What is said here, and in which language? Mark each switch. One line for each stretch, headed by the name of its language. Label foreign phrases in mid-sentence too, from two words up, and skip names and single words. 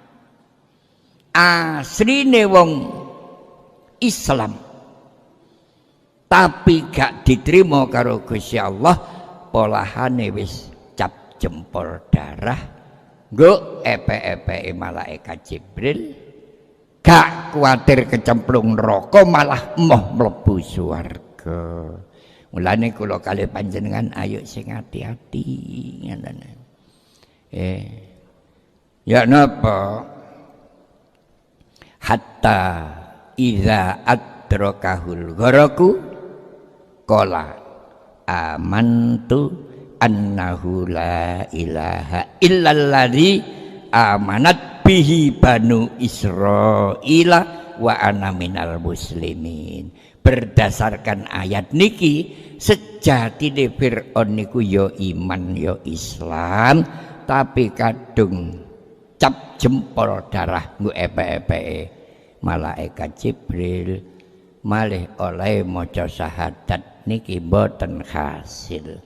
Javanese: asline wong Islam, tapi gak diterima karo Gusti Allah, polahane wis cap jempol darah nggo epe-epe malaikat Jibril, gak kuatir kecemplung neraka malah emoh mlebu swarga. Mulane kula kalih panjenengan ayo sing hati-hati ngoten. Ya napa?
Arabic: حتى إذا أدركه الغرق قال آمنت أنه لا إله إلا الذي آمنت به بنو إسرائيل وأنا من المسلمين.
Javanese: Berdasarkan ayat niki sejatine Fir'aun niku ya iman ya Islam, tapi kadung cap jempol darah nggo epe-epeke malaikat Jibril malih oleh maca syahadat niki boten hasil.